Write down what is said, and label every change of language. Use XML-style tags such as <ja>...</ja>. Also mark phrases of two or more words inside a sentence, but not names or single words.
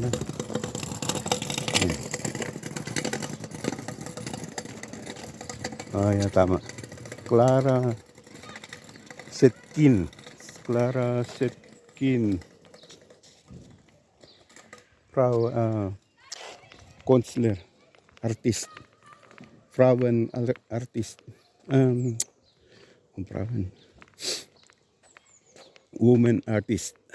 <tl>Yeah, tama.</tl> <en>Clara Setkin. Clara Setkin. Counselor. Artist. Frauen artist.</en> <de>Frauen.</de> <en>Woman artist.</en>